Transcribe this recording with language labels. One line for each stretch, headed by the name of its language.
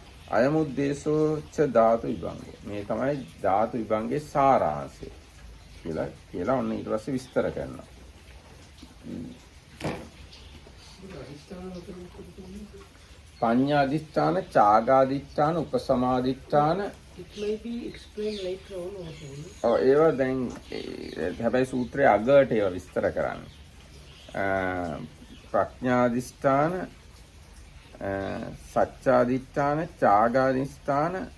Pali: අයමුද්දේශෝ ච ධාතු විභංගය.
Sinhala: මේ තමයි ධාතු විභංගේ සාරාංශය කියලා ඔන්න ඊට පස්සේ විස්තර කරනවා. පඤ්ඤාදිෂ්ඨාන, ඡාගාදිෂ්ඨාන, උපසමාදිෂ්ඨාන.
English: It may be explained later on also.
Sinhala: ඒවා දැන් හැබැයි සූත්‍රයේ අගට ඒවා විස්තර කරන්නේ. ප්‍රඥාදිෂ්ඨාන, සච්චාදිෂ්ඨාන, ඡාගාදිෂ්ඨාන,